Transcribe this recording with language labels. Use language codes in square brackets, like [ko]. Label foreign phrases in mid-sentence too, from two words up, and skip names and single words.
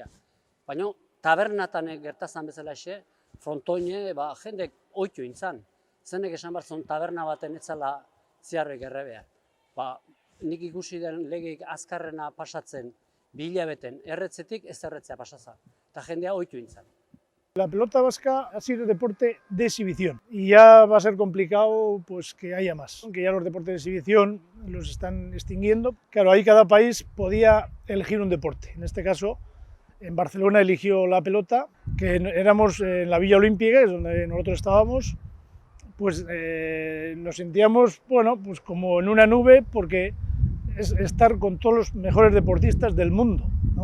[eu] Baina tabernatan gertazan bezala exe, frontoine jendek oitu intzan. Zenek esan barzun taberna baten etzala ziarrek errebea. Nik ikusi den legeik azkarrena pasatzen, 2 hilabeten erretzetik ez erretzea pasaza. Eta jendea oitu intzan. [es] La pelota vasca ha sido deporte de exhibición y ya va a ser complicado pues, que haya más. Aunque ya los deportes de exhibición los están extinguiendo. Claro, ahí cada país podía elegir un deporte. En este caso, en Barcelona eligió la pelota, que éramos en la Villa Olímpica, es donde nosotros estábamos, pues nos sentíamos, bueno, pues como en una nube, porque es estar con todos los mejores deportistas del mundo, ¿no?